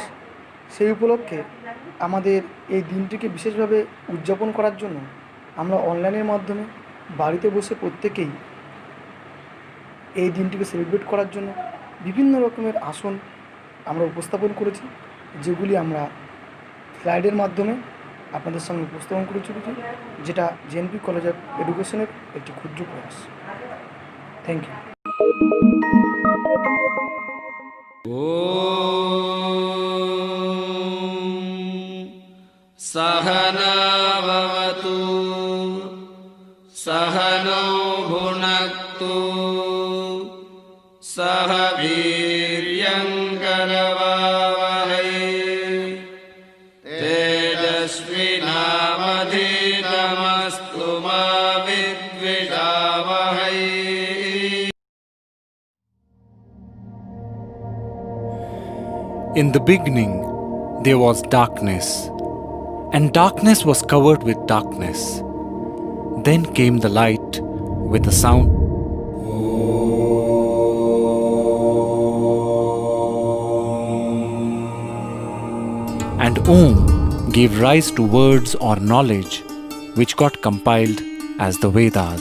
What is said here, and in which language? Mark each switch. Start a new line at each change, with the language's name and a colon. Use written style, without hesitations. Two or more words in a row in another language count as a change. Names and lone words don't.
Bangla: সেই উপলক্ষে আমাদের এই দিনটিকে বিশেষভাবে উদযাপন করার জন্য আমরা অনলাইনের মাধ্যমে বাড়িতে বসে প্রত্যেকেই এই দিনটিকে সেলিব্রেট করার জন্য বিভিন্ন রকমের আসন আমরা উপস্থাপন করেছি, যেগুলি আমরা স্লাইডের মাধ্যমে আপনাদের সঙ্গে উপস্থাপন করে চলেছি, যেটা জেএনপি কলেজ অফ এডুকেশনের একটি ক্ষুদ্র প্রয়াস।
English: thank you.
Sanskrit: सहना भवतु सहनौ भुनक्तु सह वीर्यङ्करवावहै तेजस्विनावधीतमस्तु मा विद्विषावहै।
English: In the beginning, there was darkness, and darkness was covered with darkness. Then came the light with a sound. And Om gave rise to words or knowledge which got compiled as the Vedas.